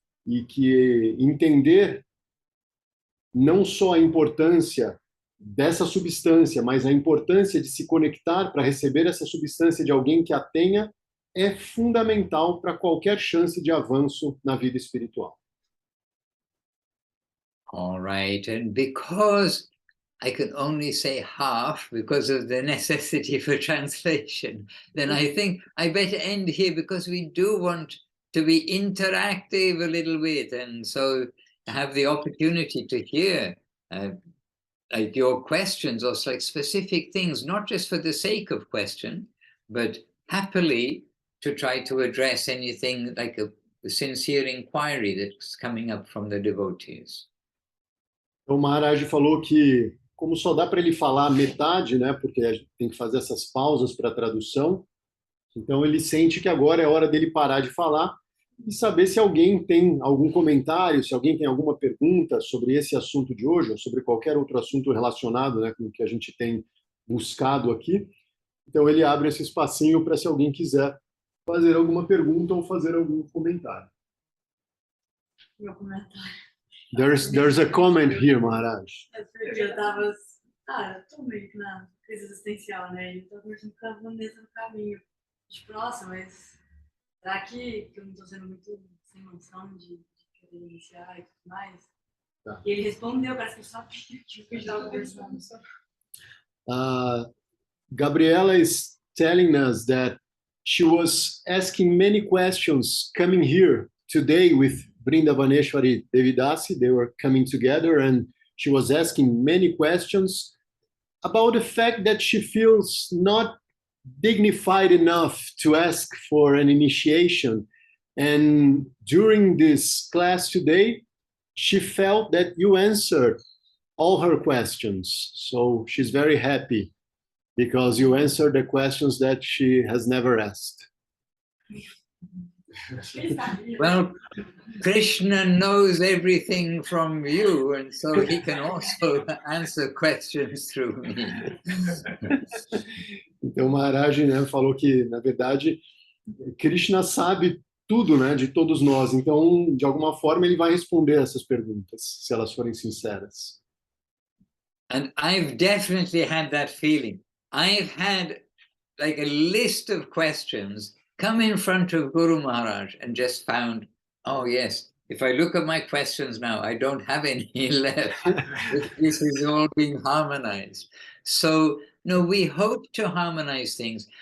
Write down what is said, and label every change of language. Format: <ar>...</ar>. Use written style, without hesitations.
<pt>E que entender não só a importância dessa substância, mas a importância de se conectar para receber essa substância de alguém que a tenha, é fundamental para qualquer chance de avanço na vida espiritual.</pt> <en>All right, and because I can only say half because of the necessity for translation, then I think I better end here, because we do want to be interactive a little bit, and so have the opportunity to hear like your questions or like specific things, not just for the sake of question, but happily to try to address anything like a sincere inquiry that's coming up from the devotees.</en> <pt>Então, o Maharaj falou que, como só dá para ele falar metade, né, porque a gente tem que fazer essas pausas para a tradução, então ele sente que agora é hora dele parar de falar e saber se alguém tem algum comentário, se alguém tem alguma pergunta sobre esse assunto de hoje, ou sobre qualquer outro assunto relacionado, né, com o que a gente tem buscado aqui. Então ele abre esse espacinho para, se alguém quiser fazer alguma pergunta ou fazer algum comentário. Meu comentário.</pt> <en>There's a comment here, Maharaj.</en> <pt>Eu tava, eu tô meio que na crise existencial, né? E eu tô conversando com a Vanessa no caminho. Tipo, nossa, mas será que eu não tô sendo muito sem noção de querer iniciar e tudo mais? Tá. E ele respondeu, parece que ele sabia que eu estava conversando.</pt> <en>Gabriela is telling us that she was asking many questions coming here today with Vrindavaneshwari Devidasi. They were coming together and she was asking many questions about the fact that she feels not dignified enough to ask for an initiation. And during this class today, she felt that you answered all her questions. So she's very happy because you answered the questions that she has never asked. Well, Krishna knows everything from you, and so he can also answer questions through me.</en> <pt>Então, Maharaj, né, falou que, na verdade, Krishna sabe tudo, né, de todos nós. Então, de alguma forma, ele vai responder essas perguntas, se elas forem sinceras.</pt> <en>And I've definitely had that feeling. I've had like a list of questions come in front of Guru Maharaj and just found, oh yes, if I look at my questions now, I don't have any left. This is all being harmonized. So, no, we hope to harmonize things.</en>